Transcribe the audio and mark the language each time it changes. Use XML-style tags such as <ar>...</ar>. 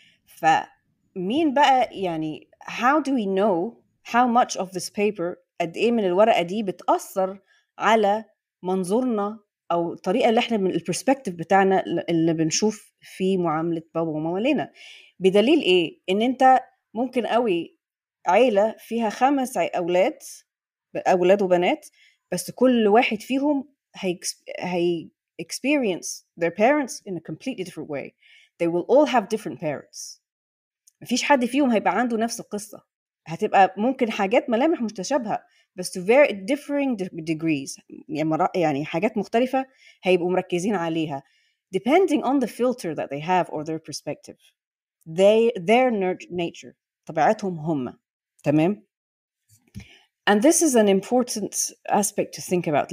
<ar>فمين بقى يعني</ar> <en>how do we know how much of this paper</en> <ar>قد ايه من الورقة دي بتأثر على منظورنا او الطريقة اللي احنا من البرسبكتيف بتاعنا اللي بنشوف في معاملة بابا وماما لنا؟ بدليل ايه؟ ان انت ممكن قوي عيلة فيها 5 اولاد وبنات، بس كل واحد فيهم هي</ar> <en>experience their parents in a completely different way. They will all have different parents.</en> <ar>مفيش حد فيهم هيبقى عنده نفس القصة، هتبقى ممكن حاجات ملامح متشابهة بس</ar> <en>to very differing degrees.</en> <ar>يعني حاجات مختلفة هيبقوا مركزين عليها</ar> <en>depending on the filter that they have or their perspective. Their nature</en> <ar>طبيعتهم هم. تمام.</ar> <en>And this is an important aspect to think about.</en>